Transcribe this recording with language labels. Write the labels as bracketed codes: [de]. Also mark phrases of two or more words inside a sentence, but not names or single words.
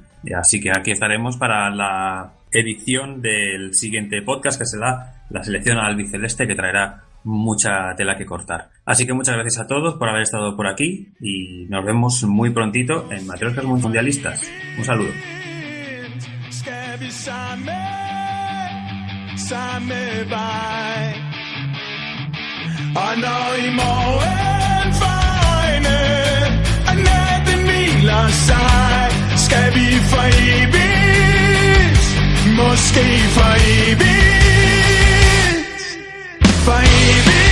[es] Así que aquí estaremos para la edición del siguiente podcast, que será la selección albiceleste, que traerá mucha tela que cortar. Así que muchas gracias a todos por haber estado por aquí, y nos vemos muy prontito en Matrioscas Mundialistas. Un saludo. [da] Og når I morgen foregne og natten hviler sig, skal vi for evigt, måske for evigt, for evigt.